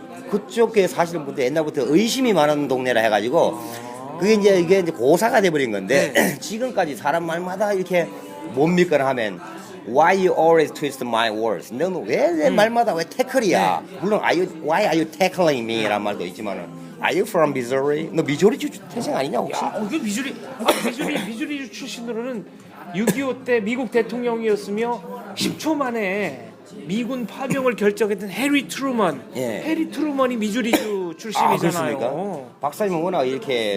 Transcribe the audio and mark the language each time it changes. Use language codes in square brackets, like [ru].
[ko] 그쪽에 사시는 분들 옛날부터 의심이 많은 동네라 해가지고 그게 이게 고사가 돼버린 건데 네. 지금까지 사람 말마다 이렇게 못 믿거나 하면 [en] Why you always twist my words? [ko] 너는 왜 내 말마다 왜 태클이야? 네. 물론 [en] Why are you tackling me? [ko] 라는 말도 있지만은 [en] Are you from Missouri? [ko] 너 미조리주 태생 아니냐 혹시? 이게 미주리 출신으로는 6.25 때 미국 대통령이었으며 10초 만에 미군 파병을 결정했던 해리 트루먼. 예. 해리 트루먼이 미주리주 출신이잖아요. 그렇습니까? 박사님은 워낙 이렇게